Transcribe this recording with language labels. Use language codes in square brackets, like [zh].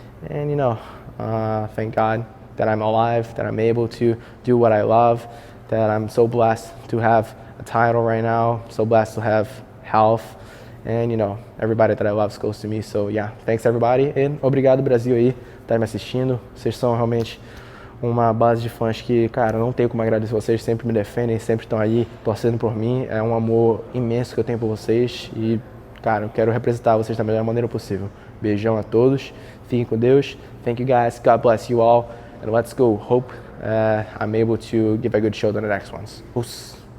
[en] And thank God that I'm alive, that I'm able to do what I love, that I'm so blessed to have a title right now, so blessed to have health. And, everybody that I love is close to me. So, yeah, thanks everybody. [pt] E obrigado, Brasil, aí, tá me assistindo. Vocês são realmente uma base de fãs que, cara, não tenho como agradecer vocês. Sempre me defendem, sempre estão aí torcendo por mim. É um amor imenso que eu tenho por vocês. E, cara, eu quero representar vocês da melhor maneira possível. Beijão a todos. Fiquem com Deus. [en] Thank you, guys. God bless you all. And let's go. Hope I'm able to give a good show to the next ones. Peace.